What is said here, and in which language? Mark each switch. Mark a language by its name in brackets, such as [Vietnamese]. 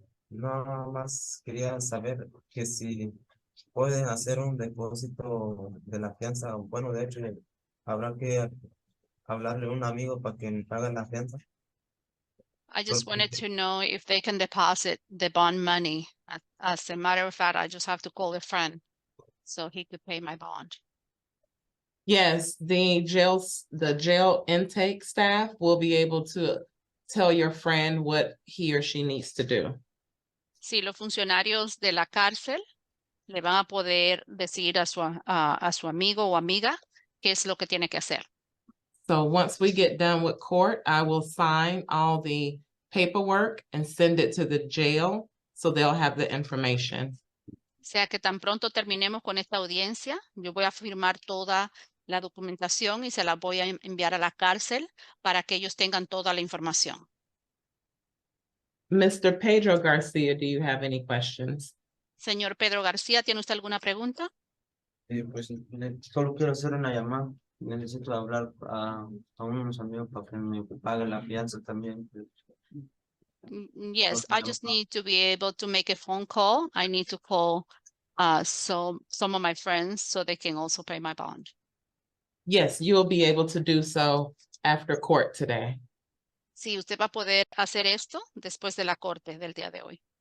[Spanish] Nada más quería saber que si pueden hacer un depósito de la fianza. Bueno, de hecho, habrá que hablarle a un amigo para que me pague la fianza. [English] I just wanted to know if they can deposit the bond money. As a matter of fact, I just have to call a friend so he could pay my bond. Yes, the jail intake staff will be able to tell your friend what he or she needs to do. [Spanish] Sí, los funcionarios de la cárcel le van a poder decir a su amigo o amiga qué es lo que tiene que hacer. [English] So once we get done with court, I will sign all the paperwork and send it to the jail so they'll have the information. [Spanish] O sea que tan pronto terminemos con esta audiencia, yo voy a firmar toda la documentación y se la voy a enviar a la cárcel para que ellos tengan toda la información. [English] Mr. Pedro Garcia, do you have any questions? [Spanish] Señor Pedro García, ¿tiene usted alguna pregunta? Pues solo quiero hacer una llamada. Necesito hablar a unos amigos para que me paguen la fianza también. [English] Yes, I just need to be able to make a phone call. I need to call some of my friends so they can also pay my bond. Yes, you will be able to do so after court today. [Spanish] Sí, usted va a poder hacer esto después de la corte del día de hoy.